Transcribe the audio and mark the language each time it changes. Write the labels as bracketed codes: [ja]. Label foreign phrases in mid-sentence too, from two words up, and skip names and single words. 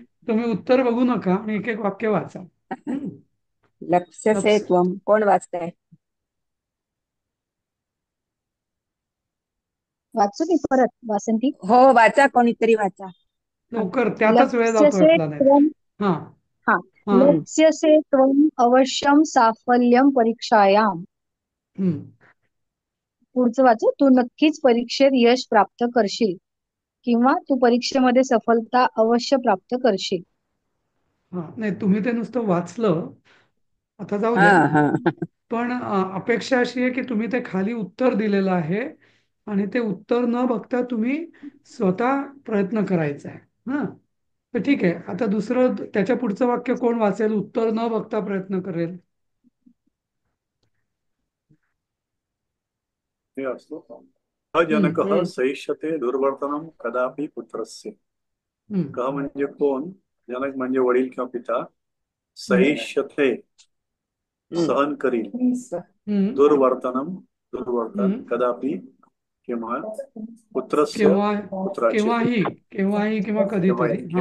[mr] तुम्ही उत्तर बघू नका आणि एक एक वाक्य वाचा. हम्म. [sa] लक्ष से लक्ष [mr] त्वम. कोण वाचतंय? वाचू मी परत वासंती? हो, वाचा, कोणीतरी वाचा. हा. लवकर, त्यातच वेळ जातोय [sa] लक्ष्यसे [mr] आपला. नाही, [sa] त्वं [mr] हा हा हा [sa] लक्ष्यसे त्वं अवश्यं साफल्यं परीक्षायां. हम्म. [mr] पुढचं वाचू. तू नक्कीच परीक्षेत यश प्राप्त करशील किंवा तू परीक्षेमध्ये सफलता अवश्य प्राप्त करशील. हा, नाही तुम्ही ते नुसतं वाचलं, आता जाऊ हा द्या. हा पण अपेक्षा अशी आहे की तुम्ही ते खाली उत्तर दिलेलं आहे आणि ते उत्तर न बघता तुम्ही स्वतः प्रयत्न करायचा आहे. हा, तर ठीक आहे. आता दुसरं त्याच्या पुढचं वाक्य कोण वाचेल? उत्तर न बघता प्रयत्न करेल. हे असतो. [sa] अजनक हम्म. सहिष्यते दुर्वर्तनम कदापि पुत्रस्य. हम्म. [mr] क म्हणजे कोण? जनक म्हणजे वडील किंवा पिता. हम्म. [sa] सहिष्यते हम्म. [mr] सहन करील. हम्म. [sa] दुर्वर्तनम दुर्वर्तन हम्म. कदापि किंवा पुत्रस्य [mr] केव्हा पुत्राचे केव्हाही किंवा कधीतरी. हा